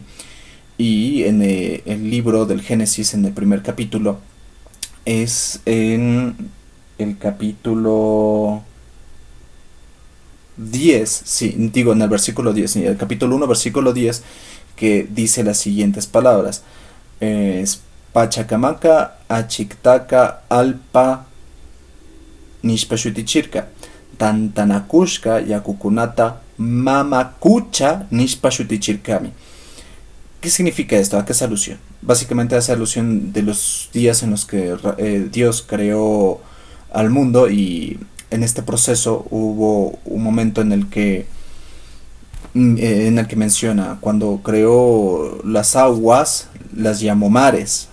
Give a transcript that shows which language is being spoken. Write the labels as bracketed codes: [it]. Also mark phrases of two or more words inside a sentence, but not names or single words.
[es] Y en el libro del Génesis, en el primer capítulo, es en el capítulo 10, sí, digo en el versículo 10, en el capítulo 1, versículo 10, que dice las siguientes palabras. [qu] Pachacamaca achictaca alpa nishpashutichirka tantanakushka yakukunata mamakucha nishpashutichirkami. [es] ¿Qué significa esto? ¿A qué es alusión? Básicamente hace alusión de los días en los que Dios creó al mundo y en este proceso hubo un momento en el que menciona, cuando creó las aguas, las llamó mares.